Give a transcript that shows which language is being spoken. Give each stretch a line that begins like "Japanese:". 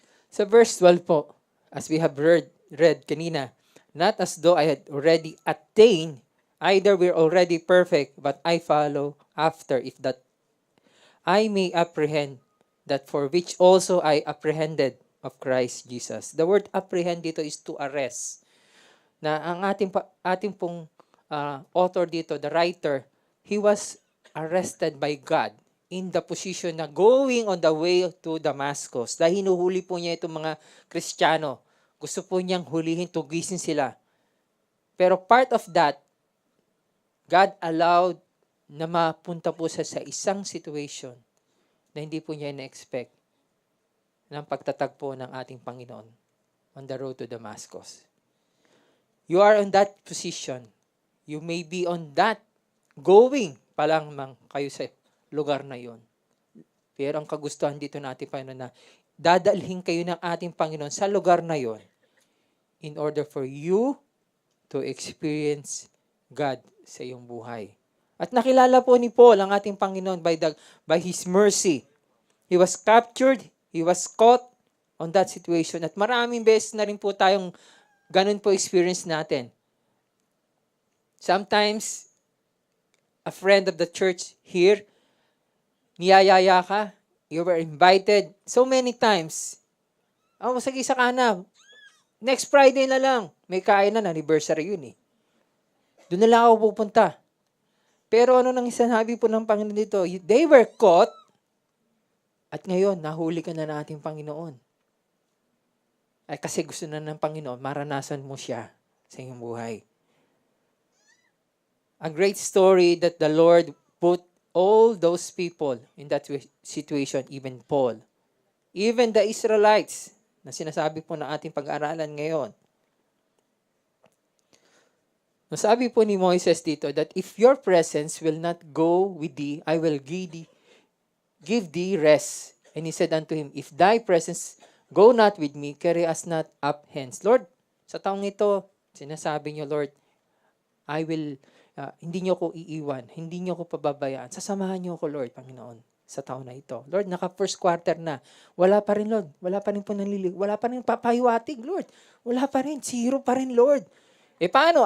Filipino: Sa verse 12 po,
English: as we have read kanina, not as though I had already attained, either we're already perfect, but I follow after, if that I may apprehend that for which also I apprehended of Christ Jesus. The word apprehend dito is to arrest.
Filipino: Na ang ating pong author dito,
English: the writer, he was arrested by God in the position na going on the way to Damascus.
Filipino: Dahil hinuhuli po niya itong mga Kristiyano. Gusto po niyang hulihin, tugisin sila. Pero part of that, God allowed na mapunta po sa isang situation na hindi po niya na-expect ng pagtatagpo ng ating Panginoon
English: on the road to Damascus. You are on that position. You may be on that going
Filipino: pa lang kayo sa lugar na yon. Pero ang kagustuhan dito ng ating Panginoon na dadalhin kayo ng ating Panginoon sa lugar na yon
English: in order for you to experience God
Filipino: sa iyong buhay. At nakilala po ni Paul ang ating Panginoon
English: by His mercy. He was captured, he was caught on that situation.
Filipino: At maraming beses na rin po tayong ganun po experience natin.
English: Sometimes, a friend of the church here,
Filipino: niyayaya ka,
English: you were invited so many times.
Filipino: Sige, isa ka na. Next Friday na lang. May kain na, anniversary yun eh. Doon na lang ako pupunta. Pero ano nang sinabi po ng Panginoon dito?
English: They were caught,
Filipino: at ngayon, nahuli ka na ng ating Panginoon. Ay kasi gusto na ng Panginoon, maranasan mo siya sa iyong buhay.
English: A great story that the Lord put all those people in that situation, even Paul. Even the Israelites,
Filipino: na sinasabi po na ating pag-aaralan ngayon. Nasabi po ni Moises dito
English: that if your presence will not go with thee, I will give thee rest. And he said unto him, if thy presence go not with me, carry us not up hence.
Filipino: Lord, sa taong ito, sinasabi niyo, Lord,
English: I will,
Filipino: hindi niyo ko iiwan, hindi niyo ko pababayaan. Sasamahan niyo ko, Lord, Panginoon. sa taon na ito. Lord, naka first quarter na. Wala pa rin, Lord. Wala pa rin po nanlilig. Wala pa rin papahiwatig, Lord. Wala pa rin. Zero pa rin, Lord. Paano?